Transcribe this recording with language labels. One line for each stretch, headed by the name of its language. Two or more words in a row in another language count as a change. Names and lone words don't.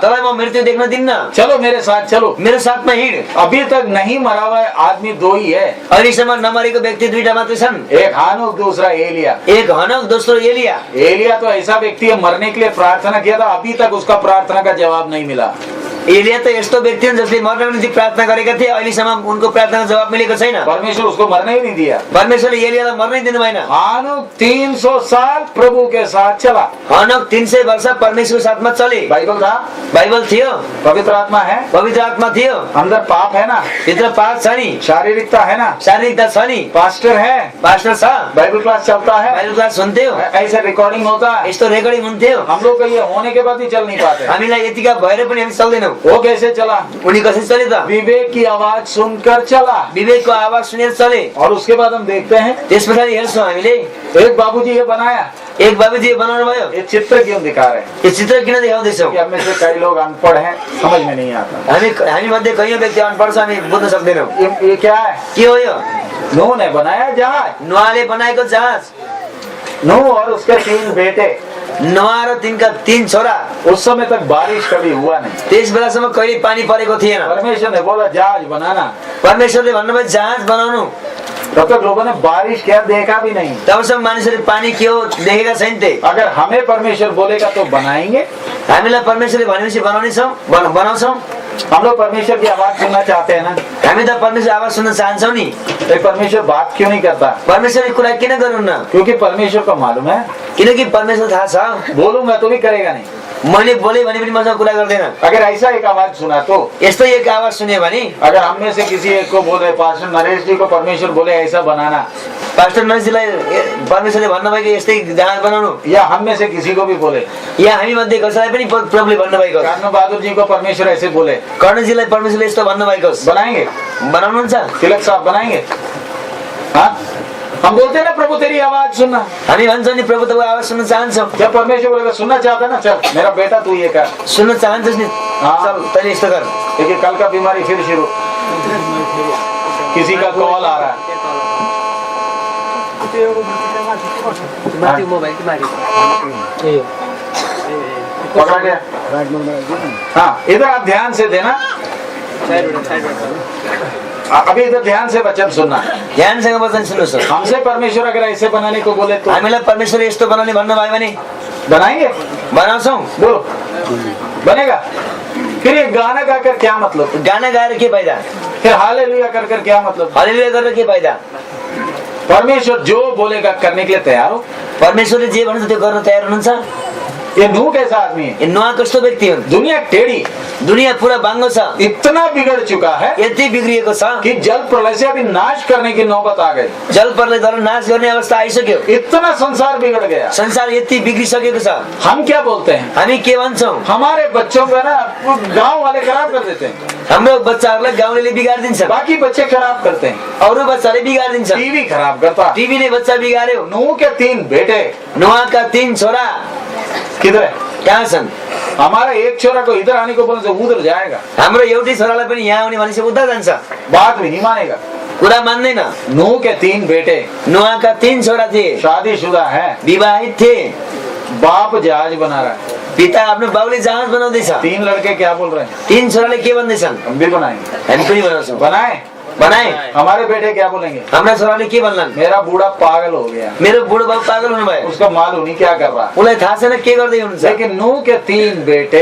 Nepali: तँलाई म मृत्यु देख्न दिन्न,
Hindi: चलो मेरे साथ चलो।
Nepali: मेरो साथमा हिँड।
Hindi: अभी तक नहीं मरा हुआ आदमी दो ही है,
Nepali: अहिलेसम्म नमरेको व्यक्ति दुईटा मात्रै छन्,
Hindi: एक हानुक, दूसरा एलिया।
Nepali: एक हनोक, दोस्रो एलिया।
Hindi: एलिया तो ऐसा व्यक्ति है, मरने के लिए प्रार्थना किया था, अभी तक उसका प्रार्थना का जवाब नहीं मिला।
Nepali: एलिया त यस्तो व्यक्ति हुन् जसले मर्नको निम्ति प्रार्थना गरेका थिए, अहिलेसम्म उनको प्रार्थनाको जवाब मिलेको छैन।
Hindi: परमेश्वर उसको मरने ही नहीं दिया।
Nepali: परमेश्वरले एलियालाई मर्नै दिनु भएन।
Hindi: हानुक 300 साल प्रभु के साथ चला।
Nepali: हनोक 300 वर्ष परमेश्वरको साथमा चले।
Hindi: बाइबल था,
Nepali: बाइबल थियो,
Hindi: पवित्र आत्मा है,
Nepali: पवित्र आत्मा थियो,
Hindi: अंदर पाप है ना,
Nepali: भित्र पाप छ नि,
Hindi: शारीरिकता है ना,
Nepali: शारीरिकता छ नि,
Hindi: पास्टर है,
Nepali: पास्टर छ,
Hindi: बाइबल क्लास चलता है,
Nepali: बाइबल क्लास सुन्थ्यो,
Hindi: ऐसे रिकॉर्डिंग होता है।
Nepali: यस्तो रेकर्डिङ हुन्थ्यो।
Hindi: हम लोग का ये होने के बाद ही चल नहीं पाते।
Nepali: हामीलाई यतिका भएर पनि हामी चल्दैनौँ।
Hindi: वो कैसे चला?
Nepali: उनी कसरी चले त?
Hindi: विवेक की आवाज सुनकर चला।
Nepali: विवेकको आवाज सुनेर चले।
Hindi: और उसके बाद हम देखते हैं,
Nepali: त्यस पछाडि हेर्छौँ हामीले,
Hindi: एक बाबूजी ये बनाया,
Nepali: एक बाबुजी बनाउनु भयो।
Hindi: ये चित्र क्यों दिखा रहे हैं?
Nepali: यो चित्र किन देखाउँदैछौँ?
Hindi: कि हम में से कई लोग अनपढ़ हैं, समझ में नहीं आता।
Nepali: हामी मध्ये कैयौँ व्यक्ति अनपढ छ, हामी बुझ्न सक्दैनौँ।
Hindi: ये क्या है?
Nepali: के हो यो?
Hindi: नूह ने बनाया जहाज।
Nepali: नोआले बनाएको जहाज।
Hindi: नूह और उसके 3 बेटे,
Nepali: नोआ र तिनका 3 छोरा।
Hindi: उस समय तक बारिश कभी हुआ नहीं।
Nepali: त्यस बेलासम्म कहिले पानी परेको थिएन।
Hindi: परमेश्वर ने बोला जहाज बनाना,
Nepali: परमेश्वरले भन्नुभयो जहाज बनाउनु।
Hindi: तब तक लोगों ने बारिश क्या देखा भी नहीं।
Nepali: तबसम्म मानिसहरूले पानी के हो देखेका छैनथे।
Hindi: अगर हमें परमेश्वर बोलेगा तो बनाएंगे।
Nepali: हामीलाई परमेश्वरले भनेपछि बनाउँछौँ।
Hindi: हम लोग परमेश्वर की आवाज सुनना चाहते हैं ना।
Nepali: हामी त परमेश्वर आवाज सुन्न चाहन्छौँ नि।
Hindi: तो परमेश्वर बात क्यों नहीं करता?
Nepali: परमेश्वरले कुरा किन गर्नुहुन्न?
Hindi: क्योंकि परमेश्वर को मालूम है,
Nepali: किनकि परमेश्वर थाहा छ,
Hindi: बोलूंगा तो भी करेगा नहीं।
Nepali: मैले बोले भने पनि मसँग कुरा गर्दैन।
Hindi: अगर ऐसा एक आवाज सुना तो,
Nepali: यस्तो एक आवाज सुन्यो भने,
Hindi: अगर हम में से किसी एक को बोले, पास्टर नरेश जी को परमेश्वर बोले ऐसा बनाना,
Nepali: पास्टर नरेशजीलाई परमेश्वरले भन्नुभयो कि यस्तै जहाज बनाउनु,
Hindi: या हम में से किसी को भी बोले,
Nepali: या हामी मध्ये कसैलाई पनि प्रभुले भन्नुभएको,
Hindi: कर्ण बहादुर जी को परमेश्वर ऐसे बोले,
Nepali: कर्णजीलाई परमेश्वरले यस्तो भन्नुभएको,
Hindi: बनाएंगे?
Nepali: बनाउनुहुन्छ?
Hindi: तिलक साहब बनाएंगे? हाँ, हम बोलते हैं ना प्रभु तेरी आवाज सुनना।
Nepali: हामी भन्छौँ नि प्रभु तपाईँ आवाज सुन्न चाहन्छौ।
Hindi: जब परमेश्वर बोलेगा सुनना चाहता है ना, चल मेरा बेटा तू ये कर,
Nepali: सुन्न चाहन्छस् नि,
Hindi: हाँ।
Nepali: चल तैँले यस्तो कर।
Hindi: देखिए कल का बीमारी फिर शुरू, किसी का कॉल आ रहा है। पकड़ा गया? हाँ, इधर आप ध्यान से देना। अभी इधर ध्यान से वचन सुनना।
Nepali: ध्यानसँग वचन सुन्नुहोस्।
Hindi: हमसे परमेश्वर अगर ऐसे बनाने को बोले तो
Nepali: हामीलाई परमेश्वरले यस्तो बनाउने भन्नुभयो भने
Hindi: बनाएंगे?
Nepali: बनाउँछौँ।
Hindi: बोलो, बनेगा? फिर ये गाना गाकर क्या मतलब?
Nepali: गाना गाएर के फाइदा?
Hindi: फिर हालेलुया कर कर क्या मतलब?
Nepali: हालेलुया गरेर के फाइदा?
Hindi: परमेश्वर जो बोलेगा करने के लिए तैयार हो।
Nepali: परमेश्वरले जे भन्छ त्यो गर्न तयार हुनुहुन्छ।
Hindi: ये नूह कैसा आदमी है? ये
Nepali: नुहा कस्तो व्यक्ति हुन्?
Hindi: दुनिया टेढ़ी,
Nepali: दुनिया पूरा बाङ्गो छ,
Hindi: इतना बिगड़ चुका है
Nepali: यति बिग्रिएको छ
Hindi: कि जल प्रलय से अभी नाश करने की नौबत आ गई।
Nepali: जल प्रलयद्वारा नाश गर्ने अवस्था आइसक्यो।
Hindi: इतना संसार बिगड़ गया।
Nepali: संसार यति बिग्रिसकेको छ।
Hindi: हम क्या बोलते हैं?
Nepali: हामी के भन्छौँ?
Hindi: हमारे बच्चों का ना गांव वाले खराब कर देते हैं,
Nepali: हाम्रो बच्चाहरूलाई गाउँलेले बिगारिदिन्छ,
Hindi: बाकी बच्चे खराब करते हैं।
Nepali: अरू बच्चाले बिगारिदिन्छ।
Hindi: टीवी खराब करता।
Nepali: टिभीले बच्चा बिगार्यो।
Hindi: नूह के 3 बेटे
Nepali: नुहाका 3 छोरा
Hindi: किधर है?
Nepali: कहाँ छन्?
Hindi: हमारा एक छोरा को इधर आने को बोले तो उधर जाएगा,
Nepali: हाम्रो एउटै छोरालाई पनि यहाँ आउने भनेपछि उता जान्छ,
Hindi: बात भी नहीं मानेगा।
Nepali: कुरा मान्दैन।
Hindi: नूह के 3 बेटे
Nepali: नुहाका 3 छोरा थिए,
Hindi: शादीशुदा है,
Nepali: विवाहित थिए।
Hindi: बाप जहाज बना रहा है,
Nepali: पिता आफ्नो बाउले जहाज बनाउँदैछ।
Hindi: 3 लड़के क्या बोल रहे हैं?
Nepali: 3 छोराले के भन्दैछन्?
Hindi: हम भी बनाएंगे।
Nepali: हामी पनि बनाउँछौँ।
Hindi: बनाए?
Nepali: बनाए।
Hindi: हमारे बेटे क्या बोलेंगे?
Nepali: हाम्रा छोराले के भन्लान्?
Hindi: मेरा बूढ़ा पागल हो गया,
Nepali: मेरो बुढो बाउ पागल हुनुभयो,
Hindi: उसका मालूम नहीं क्या कर रहा।
Nepali: उसलाई थाहा छैन के गर्दै हुनुहुन्छ।
Hindi: लेकिन नूह के 3 बेटे,